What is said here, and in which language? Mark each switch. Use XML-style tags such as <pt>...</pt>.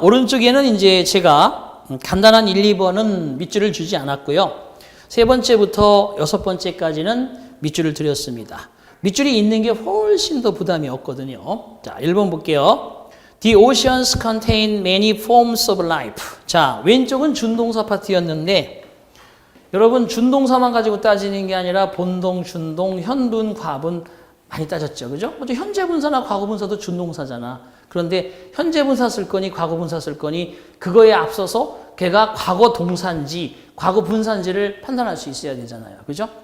<ko>오른쪽에는 이제 제가 간단한 1, 2번은 밑줄을 주지 않았고요. 세 번째부터 여섯 번째까지는 밑줄을 드렸습니다. 밑줄이 있는 게 훨씬 더 부담이 없거든요. 자, 1번 볼게요.</ko> <en>The oceans contain many forms of life.</en> <ko>자, 왼쪽은 준동사 파트였는데 여러분 준동사만 가지고 따지는 게 아니라 본동, 준동, 현분, 과분 많이 따졌죠. 그죠? 먼저 현재분사나 과거분사도 준동사잖아. 그런데 현재분사 쓸 거니 과거분사 쓸 거니 그거에 앞서서 걔가 과거 동사인지 과거 분사인지를 판단할 수 있어야 되잖아요. 그죠?</ko>